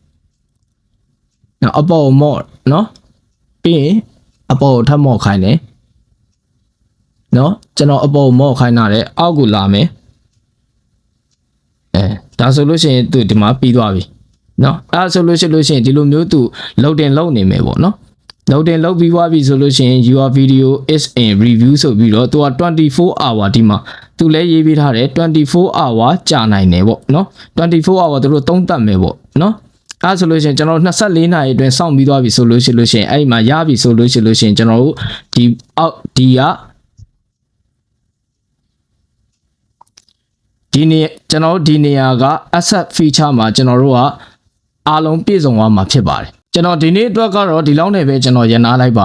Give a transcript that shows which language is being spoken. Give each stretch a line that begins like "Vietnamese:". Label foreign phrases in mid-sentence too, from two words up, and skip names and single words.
Burmese: အပေါ်မော့နော်ပြီးရင်အပေါ်ထပ်မော့ခိုင်းတယ်နော်ကျွန်တော်အပေါ်မော့ခိုင်းတာတဲ့အောက်ကိုလာမယ်ဒါဆိုလို့ရှိရင်သူ ဒီမှာပြီးသွားပြီနော်အဲ့ဆိုလို့ရှိရင်ဒီလိုမျိုးသူ
English: load in
Burmese: လုပ်နေမယ်ပေါ့နော်
English: load in
Burmese: လုပ်ပြီးွားပြီဆိုလို့ရှိရင်
English: your video is in review
Burmese: ဆိုပြီးတော့သူက24 hour ဒီမှာသူလည်းရေးပေးထားတယ်24 hour ကြာနိုင်တယ်ပေါ့နော်24 hour သူတို့သုံးသပ်မယ်ပေါ့နော်အဲ့ဆိုလို့ရှိရင်ကျွန်တော်24နာရီအတွင်းစောင့်ပြီးသွားပြီဆိုလို့ရှိရင်အဲ့ဒီမှာရပြီဆိုလို့ရှိရင်ကျွန်တော်တို့ဒီအောက်ဒီက ဒီနေကျွန်တော်တို့ဒီနေရာက
English: asset feature
Burmese: မှာကျွန်တော်တို့ကအားလုံးပြည့်စုံသွားမှာဖြစ်ပါတယ်ကျွန်တော်ဒီနေ့အတွက်ကတော့ဒီလောက်နဲ့ပဲကျွန်တော်ရန်နာလိုက်ပါ